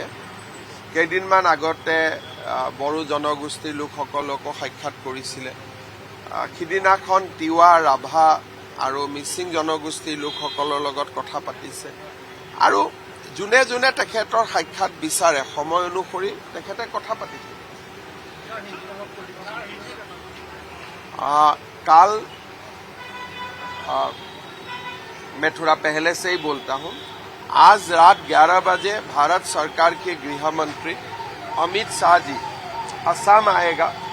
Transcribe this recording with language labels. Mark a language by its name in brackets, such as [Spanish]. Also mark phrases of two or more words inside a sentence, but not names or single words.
[Assamese] কেইদিনমান আগতে বড়ো জনগোষ্ঠীৰ লোকসকলকো সাক্ষাৎ কৰিছিলে। সিদিনাখন তিৱা, ৰাভা আৰু মিচিং জনগোষ্ঠীৰ লোকসকলৰ লগত কথা পাতিছে আৰু যোনে যোনে তেখেতৰ সাক্ষাৎ বিচাৰে সময় অনুসৰি তেখেতে কথা পাতিছে। [Hindi] काल मैं थोड़ा पहले से ही बोलता हूं, आज रात 11 बजे भारत सरकार के गृह मंत्री अमित शाह जी असम आएगा।